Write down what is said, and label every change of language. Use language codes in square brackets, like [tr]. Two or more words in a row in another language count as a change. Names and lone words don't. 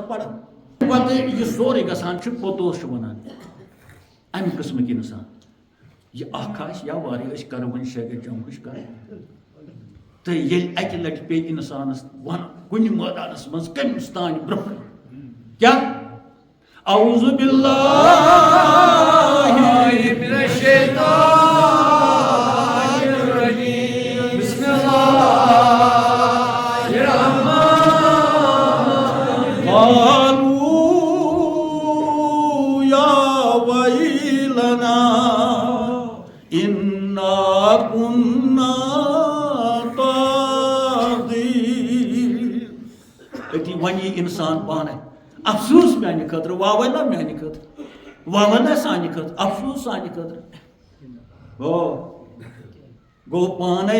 [ks] پران پتہٕ یہِ سورُے گژھان چھُ پوٚتوس چھُ وَنان اَمہِ قٕسمٕکۍ اِنسان یہِ اکھ آسہِ یا واریاہ أسۍ کرو وۄنۍ شیخ جمہٕچ کَتھ تہٕ ییٚلہِ اَکہِ لٹہِ پیٚیہِ اِنسانس وَنُن کُنہِ مٲدانس منٛز کٔمِس تانۍ برونٛہہ کیٛاہ [ar] اعوذ باللہ من الشیطان الرجیم بسم اللہ الرحمن قالوا یا ویلنا انا کنا طاغین [ks] أتی وَنہِ یہِ اِنسان پانے افسوس میانہِ خٲطرٕ واویلا میانہِ خٲطرٕ واویلا سانہِ خٲطرٕ افسوس سانہِ خٲطرٕ گوٚو پانے